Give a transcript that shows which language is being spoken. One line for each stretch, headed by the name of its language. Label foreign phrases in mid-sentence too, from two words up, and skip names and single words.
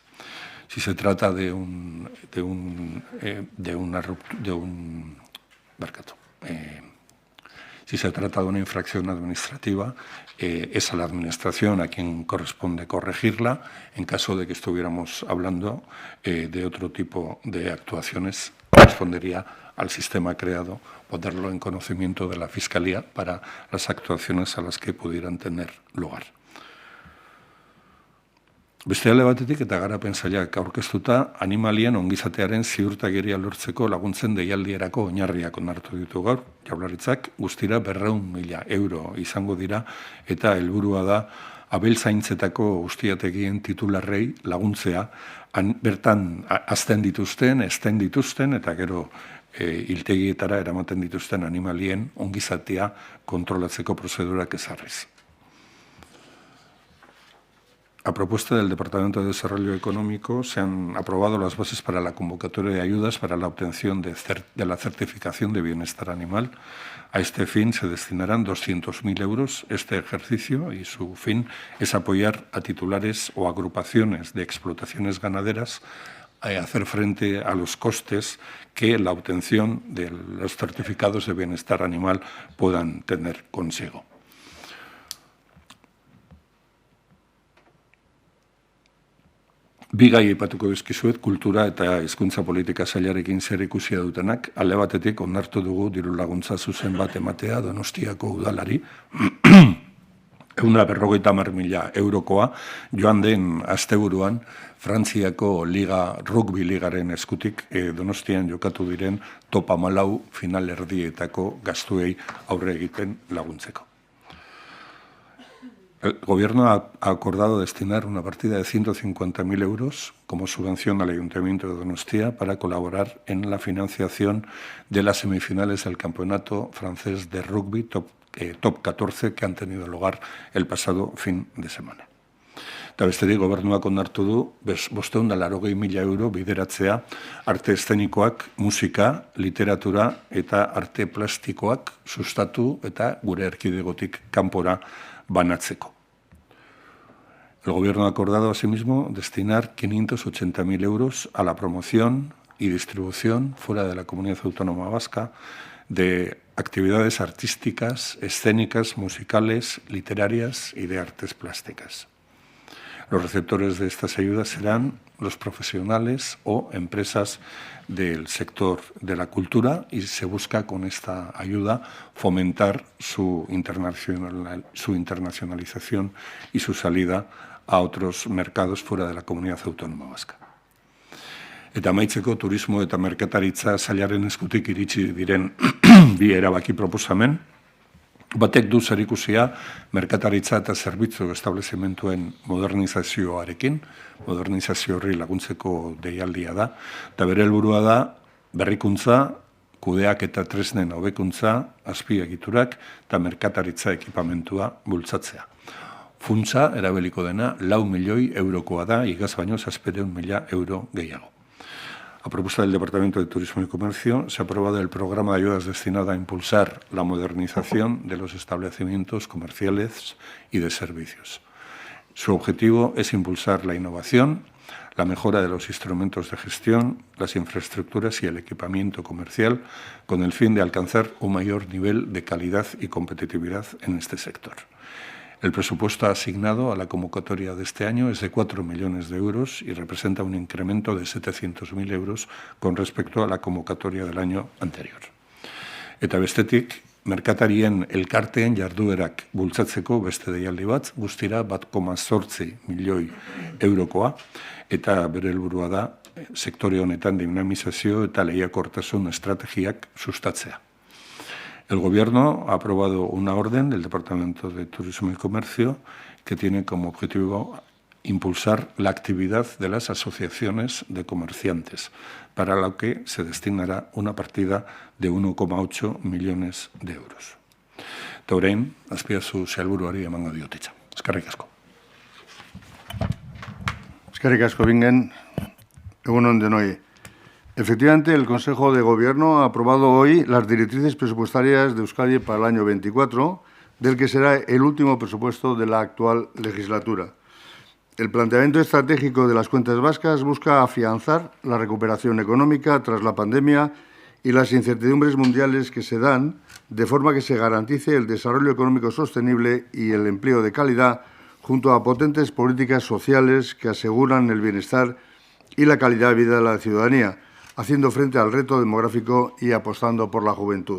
Spanish: Si se trata de si se trata de una infracción administrativa, es a la Administración a quien corresponde corregirla. En caso de que estuviéramos hablando de otro tipo de actuaciones, correspondería al sistema creado ponerlo en conocimiento de la Fiscalía para las actuaciones a las que pudieran tener lugar.
Basque: Beste alde batetik eta garapen sailak aurkeztuta, animalien ongizatearen ziurtagiria lortzeko laguntzen deialdierako oinarriak onartu ditu gaur. Jaurlaritzak guztira 200.000 euro izango dira, eta helburua da abeltzaintzetako ustiategien titularrei laguntzea, bertan hazten dituzten, ezten dituzten eta gero hiltegietara eramaten dituzten animalien ongizatea kontrolatzeko prozedurak ezarriz.
Spanish: A propuesta del Departamento de Desarrollo Económico, se han aprobado las bases para la convocatoria de ayudas para la obtención de la certificación de bienestar animal. A este fin se destinarán 200.000 euros este ejercicio, y su fin es apoyar a titulares o agrupaciones de explotaciones ganaderas a hacer frente a los costes que la obtención de los certificados de bienestar animal puedan tener consigo.
Basque: Bi gai aipatuko dizkizuet, kultura eta hizkuntza politika sailarekin zer ikusia dutenak. Alde batetik onartu dugu diru laguntza zuzen bat ematea Donostiako udalari, 150.000 eurokoa, joan den asteburuan Frantziako rugby ligaren eskutik Donostian jokatu diren top 14 finalerdietako gastuei aurre egiten laguntzeko.
Spanish: El Gobierno ha acordado destinar una partida de 150.000 euros como subvención al Ayuntamiento de Donostia para colaborar en la financiación de las semifinales del Campeonato Francés de Rugby Top 14 que han tenido lugar el pasado fin de semana.
Basque: Eta bestetik, Gobernuak onartu du 580.000 euro bideratzea arte eszenikoak, musika, literatura eta arte plastikoak sustatu eta gure erkidegotik kanpora banatzeko.
Spanish: El Gobierno ha acordado asimismo destinar 580.000 euros a la promoción y distribución fuera de la Comunidad Autónoma Vasca de actividades artísticas, escénicas, musicales, literarias y de artes plásticas. Los receptores de estas ayudas serán los profesionales o empresas del sector de la cultura, y se busca con esta ayuda fomentar su internacionalización y su salida a otros mercados fuera de la Comunidad Autónoma Vasca.
Basque: Eta amaitzeko, turismo eta merkataritza sailaren eskutik iritsi diren bi erabaki proposamen. Batek du zerikusia merkataritza eta zerbitzu establezimentuen modernizazioarekin, modernizazio horri laguntzeko deialdia da, eta bere helburua da berrikuntza, kudeak eta tresnen hobekuntza, azpiegiturak eta merkataritza ekipamentua bultzatzea. Funtsa erabiliko dena 4 milioi eurokoa da, igaz baino 700.000 euro gehiago.
Spanish: A propuesta del Departamento de Turismo y Comercio, se ha aprobado el programa de ayudas destinado a impulsar la modernización de los establecimientos comerciales y de servicios. Su objetivo es impulsar la innovación, la mejora de los instrumentos de gestión, las infraestructuras y el equipamiento comercial, con el fin de alcanzar un mayor nivel de calidad y competitividad en este sector. El presupuesto asignado a la convocatoria de este año es de 4 millones de euros y representa un incremento de 700.000 euros con respecto a la convocatoria del año anterior.
Basque: Eta bestetik, merkatarien elkarteen jarduerak bultzatzeko beste deialdi bat, guztira 1,8 milioi eurokoa, eta bere helburua da sektore honetan dinamizazio eta lehiakortasun estrategiak sustatzea.
Spanish: El Gobierno ha aprobado una orden del Departamento de Turismo y Comercio que tiene como objetivo impulsar la actividad de las asociaciones de comerciantes, para lo que se destinará una partida de 1,8 millones de euros.
Basque: Eta orain, azpiazu sailburuari emango diot hitza. Eskerrik asko. Eskerrik asko, Bingen. Egun on denoi.
Spanish: Efectivamente, el Consejo de Gobierno ha aprobado hoy las directrices presupuestarias de Euskadi para el año 24, del que será el último presupuesto de la actual legislatura. El planteamiento estratégico de las cuentas vascas busca afianzar la recuperación económica tras la pandemia y las incertidumbres mundiales que se dan, de forma que se garantice el desarrollo económico sostenible y el empleo de calidad, junto a potentes políticas sociales que aseguran el bienestar y la calidad de vida de la ciudadanía, haciendo frente al reto demográfico y apostando por la juventud.